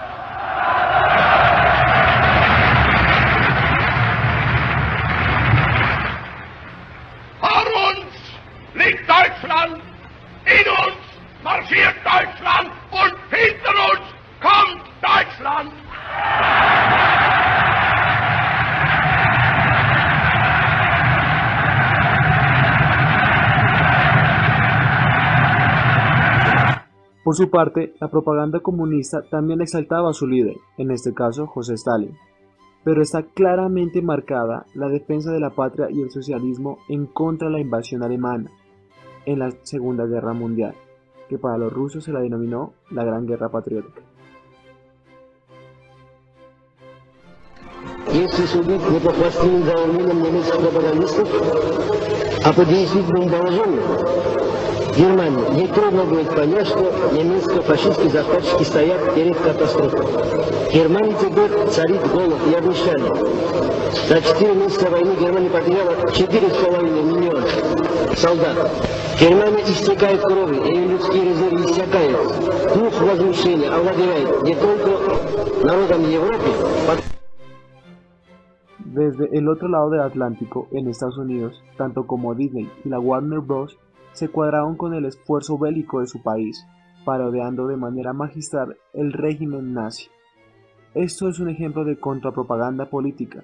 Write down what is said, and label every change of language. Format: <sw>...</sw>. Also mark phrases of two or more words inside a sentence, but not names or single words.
<de>vor uns liegt Deutschland, in uns marschiert Deutschland und hinter uns kommt Deutschland.</de> <es>Por su parte, la propaganda comunista también exaltaba a su líder, en este caso José Stalin, pero está claramente marcada la defensa de la patria y el socialismo en contra de la invasión alemana en la Segunda Guerra Mundial, que para los rusos se la denominó la Gran Guerra Patriótica.</es> <ru>Если судить не по пластинным заявлениям немецких пропагандистов, а по действительным доложениям, Германии, ей трудно будет понять, что немецко-фашистские захватчики стоят перед катастрофой. В Германии теперь царит голод и обнищание. За 4 месяца войны Германия потеряла 4,5 миллиона солдат. Германия истекает кровью, и людские резервы иссякают. Дух возмущения овладевает не только народом Европы.</ru> <es>Desde el otro lado del Atlántico, en Estados Unidos, tanto como Disney y la Warner Bros. Se cuadraron con el esfuerzo bélico de su país, parodiando de manera magistral el régimen nazi. Esto es un ejemplo de contrapropaganda política.</es>